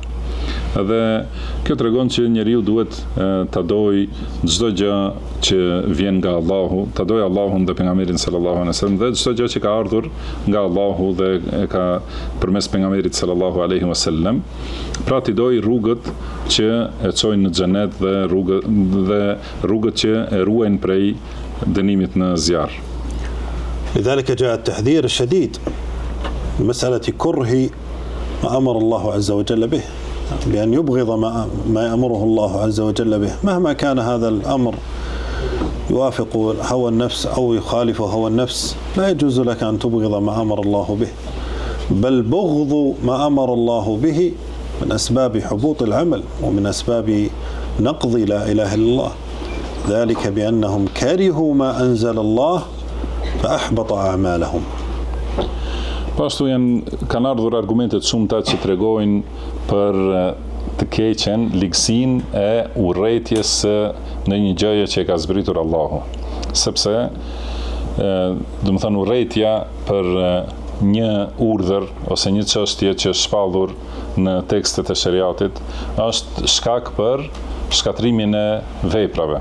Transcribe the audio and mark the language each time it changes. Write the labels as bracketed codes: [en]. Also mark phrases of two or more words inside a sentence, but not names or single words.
[sq] Dhe kjo tregon që njeriu duhet ta dojë çdo gjë që vjen nga Allahu, ta dojë Allahun dhe pejgamberin [ar] صلى الله عليه وسلم [sq] dhe çdo gjë që ka ardhur nga Allahu dhe ka përmes pejgamberit [ar] صلى الله عليه وسلم. [sq] Pra ti dojë rrugët që e çojnë në xhenet dhe rrugët që e ruajnë prej dënimit në zjarr. [ar] لذلك جاء التحذير الشديد مسألة كره ما أمر الله عز وجل به، بأن يبغض ما يأمره الله عز وجل به، مهما كان هذا الأمر يوافق هوى النفس أو يخالف هوى النفس، لا يجوز لك أن تبغض ما أمر الله به، بل بغض ما أمر الله به من أسباب حبوط العمل ومن أسباب نقض لا إله إلا الله، ذلك بأنهم كرهوا ما أنزل الله فأحبط أعمالهم. [sq] Pashtu kanë ardhur argumentet shumëta që tregojnë për të keqen, ligësinë e urrëties në një gjëje që e ka zbritur Allahu. Sepse do të thënë urrëtia për një urdhër ose një çështje që është shpallur në tekstet e shariatit është shkak për shkatrimin e veprave.